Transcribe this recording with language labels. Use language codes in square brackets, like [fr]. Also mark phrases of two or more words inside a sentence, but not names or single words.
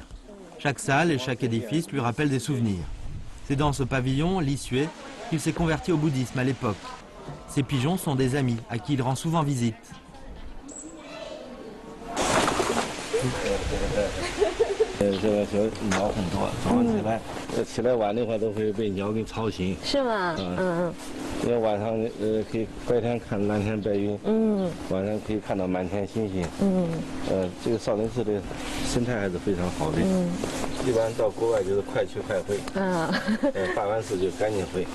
[fr] Chaque salle et chaque édifice lui rappellent des souvenirs. C'est dans ce pavillon, Lissué, qu'il s'est converti au bouddhisme à l'époque. Ces pigeons sont des amis à qui il rend souvent visite. [zh] 这个小鸟很多，早上起来晚的话都会被鸟给吵醒。是吗？因为晚上可以白天看蓝天白云，晚上可以看到满天星星，这个少林寺的生态还是非常好的，一般到国外就是快去快回，办完事就赶紧回，